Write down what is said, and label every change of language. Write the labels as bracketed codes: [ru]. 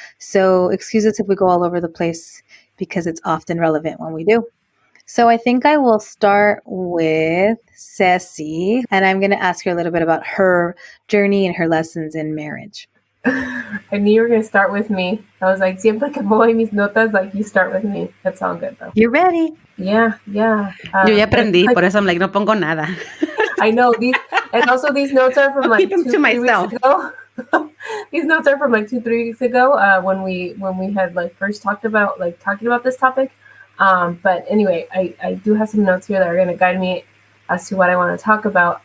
[en] So excuse us if we go all over the place, because it's often relevant when we do. So I think I will start with Ceci, and I'm going to ask her a little bit about her journey and her lessons in marriage. I knew you were going to start with me. I was like, [es] siempre que voy mis notas, [en] like, you start with me. That's all good, though. You're ready. Yeah. [es] Yo ya aprendí, por eso [en] I'm like, [es] no pongo nada. [en] I know. And also these notes are from like 2-3 weeks ago. These notes are from like 2-3 weeks ago when we had like first talking about this topic. But anyway, I do have some notes here that are going to guide me as to what I want to talk about.